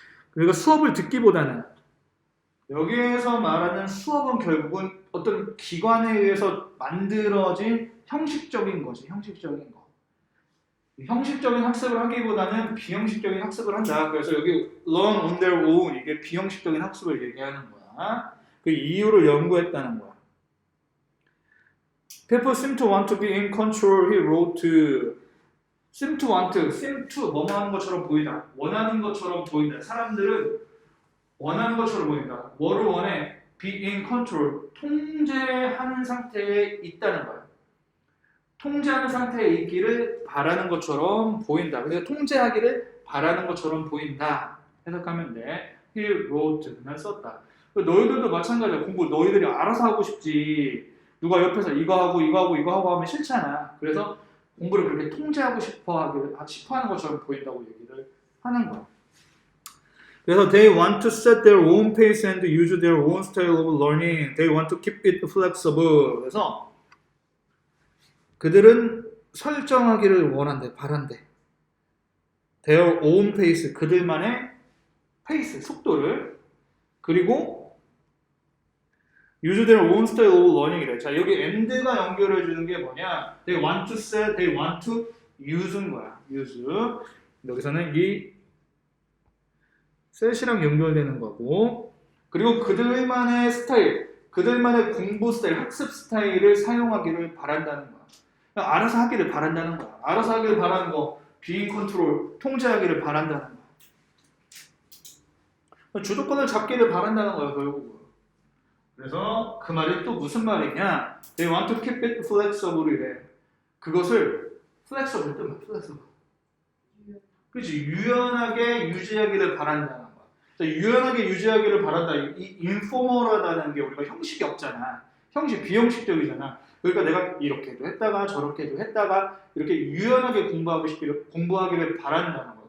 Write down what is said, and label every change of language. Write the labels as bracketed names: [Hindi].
[Korean] 그리고 수업을 듣기보다는 여기에서 말하는 수업은 결국은 어떤 기관에 의해서 만들어진 형식적인 거지. 형식적인 거. 형식적인 학습을 하기보다는 비형식적인 학습을 한다. 그래서 여기 [English] learn on their own [Korean] 이게 비형식적인 학습을 얘기하는 거야. 그 이유를 연구했다는 거야. [English] People seem to want to be in control. He wrote. seem to [Korean] 뭐뭐 하는 것처럼 보이다. 원하는 것처럼 보인다. 사람들은 원하는 것처럼 보인다. 뭐를 원해? [English] Be in control. [Korean] 통제하는 상태에 있다는 거야. 통제하는 상태에 있기를 바라는 것처럼 보인다. 그래서 통제하기를 바라는 것처럼 보인다. 해석하면 돼. [English] He wrote. [Korean] 난 썼다. 너희들도 마찬가지야. 공부 너희들이 알아서 하고 싶지. 누가 옆에서 이거 하고 하면 싫잖아. 그래서 공부를 그렇게 통제하고 싶어 하는 것처럼 보인다고 얘기를 하는 거야. 그래서 [English] they want to set their own pace and use their own style of learning. They want to keep it flexible. [Korean] 그래서 그들은 설정하기를 원한대, 바란대. [English] Their own pace, [Korean] 그들만의 페이스, 속도를. 그리고 [English] use their own style of learning이래. [Korean] 자, 여기 and가 연결해 주는 게 뭐냐? [English] They want to set, they want to use인 거야. use. [Korean] 여기서는 이 set이랑 연결되는 거고. 그리고 그들만의 스타일, 그들만의 공부 스타일, 학습 스타일을 사용하기를 바란다는 거야. 알아서 하기를 바란다는 거야. 알아서 하기를 바라는 거, [English] being control, [Korean] 통제하기를 바란다는 거야. 주도권을 잡기를 바란다는 거야, 결국은. 그래서 그 말이 또 무슨 말이냐? [English] They want to keep it flexible이래. [Korean] 그것을 flexible 뜻만 flexible. 그렇지? 유연하게 유지하기를 바란다는 거야. 유연하게 유지하기를 바란다. 이 informal하다는 게 우리가 형식이 없잖아. 형식 비형식적이잖아. 그러니까 내가 이렇게도 했다가 저렇게도 했다가 이렇게 유연하게 공부하기를 바란다는 거야.